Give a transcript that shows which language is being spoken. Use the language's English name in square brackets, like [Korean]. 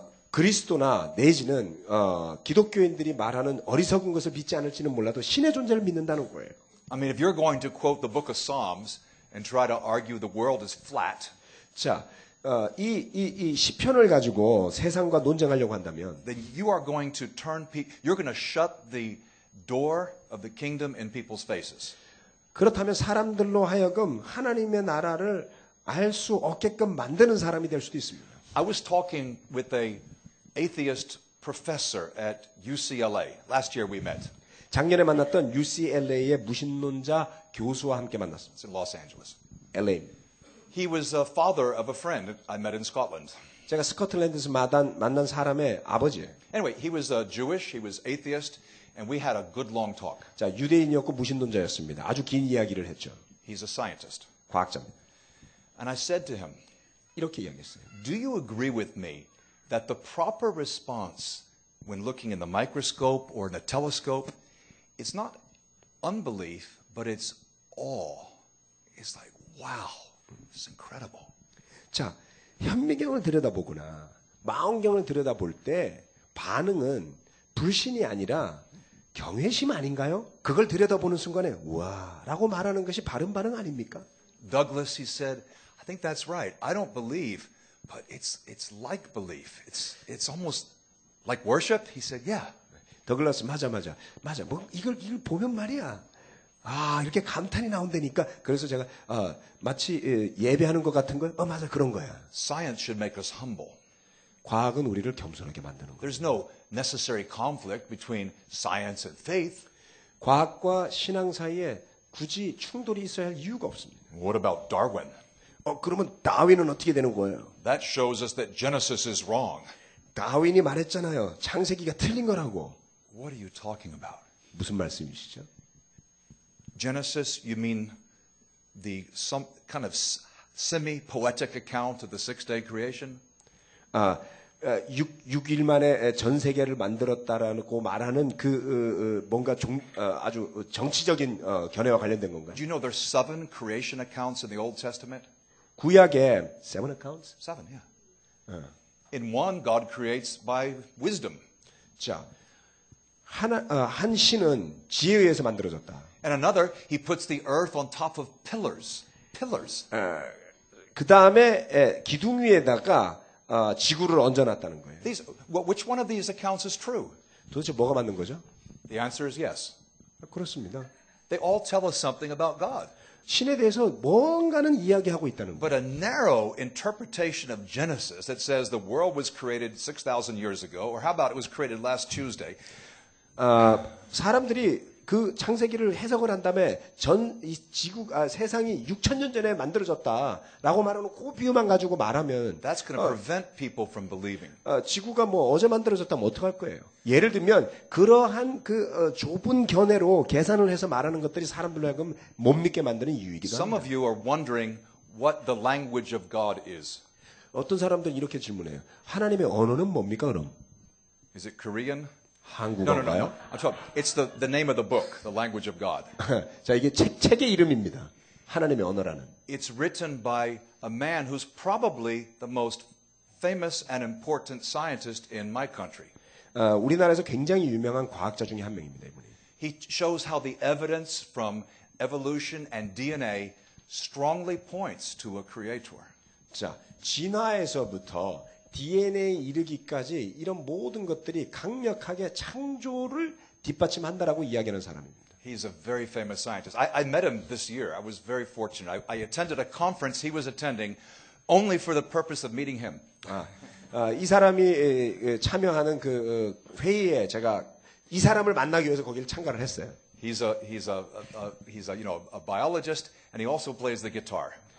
[Korean] 그리스도나 내지는 기독교인들이 말하는 어리석은 것을 믿지 않을지는 몰라도 신의 존재를 믿는다는 거예요. [English] I mean, if you're going to quote the book of Psalms and try to argue the world is flat, [Korean] 자, 이 시편을 가지고 세상과 논쟁하려고 한다면, [English] then you are going to you're going to shut the door of the kingdom in people's faces. [Korean] 그렇다면 사람들로 하여금 하나님의 나라를 알 수 없게끔 만드는 사람이 될 수도 있습니다. [English] I was talking with a atheist professor at UCLA. Last year we met. [Korean] 작년에 만났던 UCLA의 무신론자 교수와 함께 만났습니다. [English] It's in Los Angeles. LA. He was a father of a friend I met in Scotland. [Korean] 제가 스코틀랜드에서 만난 사람의 아버지예요. [English] Anyway, he was Jewish, he was atheist, and we had a good long talk. [Korean] 자, 유대인이었고 무신론자였습니다. 아주 긴 이야기를 했죠. [English] He's a scientist. [Korean] 과학자입니다. [English] And I said to him, [Korean] 이렇게 이야기했어요. [English] do you agree with me that the proper response when looking in the microscope or in a telescope, it's not unbelief, but it's awe. It's like, wow, it's incredible. [Korean] 자, 현미경을 들여다보거나 망원경을 들여다볼 때 반응은 불신이 아니라 경외심 아닌가요? 그걸 들여다보는 순간에 우와 라고 말하는 것이 바른 반응 아닙니까? [English] Douglas, he said, I think that's right. I don't believe, but it's like belief. It's almost like worship. He said, yeah. [Korean] 더글라스 맞아. 뭐 이걸 보면 말이야. 이렇게 감탄이 나온다니까. 그래서 제가 마치 예배하는 것 같은 거. 맞아 그런 거야. [English] Science should make us humble. [Korean] 과학은 우리를 겸손하게 만드는 거예요. [English] There's no necessary conflict between science and faith. [Korean] 과학과 신앙 사이에 굳이 충돌이 있어야 할 이유가 없습니다. [English] What about Darwin? [Korean] 그러면 다윈은 어떻게 되는 거예요? [English] That shows us that Genesis is wrong. [Korean] 다윈이 말했잖아요. 창세기가 틀린 거라고. [English] What are you talking about? [Korean] 무슨 말씀이시죠? [English] Genesis, you mean some kind of semi-poetic account of the six-day creation? [Korean] 6일 만에 전 세계를 만들었다라고 말하는 뭔가 아주 정치적인 견해와 관련된 건가요? [English] Do you know there's 7 creation accounts in the Old Testament? [Korean] 구약에 7 [English] accounts? 7, yeah. In one, God creates by wisdom. [Korean] 자, 한 신은 지혜에 의해서 만들어졌다. [English] And another, he puts the earth on top of pillars. [Korean] 그 다음에 기둥 위에다가 지구를 얹어놨다는 거예요. [English] Which one of these accounts is true? [Korean] 도대체 뭐가 맞는 거죠? [English] The answer is yes. [Korean] 그렇습니다. [English] They all tell us something about God. [Korean] 신에 대해서 뭔가는 이야기하고 있다는 거예요. [English] But a narrow interpretation of Genesis that says the world was created 6,000 years ago, or how about it was created last Tuesday? [Korean] 사람들이 그 창세기를 해석을 한 다음에 이 세상이 6,000년 전에 만들어졌다라고 말하는 그 비유만 가지고 말하면 [English] That's going to prevent people from believing. [Korean] 지구가 뭐 어제 만들어졌다면 어떡할 거예요? 예를 들면 그러한 그 좁은 견해로 계산을 해서 말하는 것들이 사람들로 하여금 못 믿게 만드는 이유이기도 [English] Some [Korean] 합니다. [English] of you are wondering what the language of God is. [Korean] 어떤 사람들은 이렇게 질문해요. 하나님의 언어는 뭡니까 그럼? [English] Is it Korean? [Korean] 한국어인가요? [English] I'm talking. It's the name of the book, the language of God. [Korean] 자, 이게 책의 이름입니다. 하나님의 언어라는. [English] It's written by a man who's probably the most famous and important scientist in my country. [Korean] 우리나라에서 굉장히 유명한 과학자 중에 한 명입니다. 이분이. [English] He shows how the evidence from evolution and DNA strongly points to a creator. [Korean] 자, 진화에서부터 DNA에 이르기까지 이런 모든 것들이 강력하게 창조를 뒷받침한다라고 이야기하는 사람입니다. [English] He's a very famous scientist. I met him this year. I was very fortunate. I attended a conference he was attending only for the purpose of meeting him. [Korean] 이 사람이 참여하는 그 회의에 제가 이 사람을 만나기 위해서 거기를 참가를 했어요. [English] He's a biologist, and he also plays the guitar.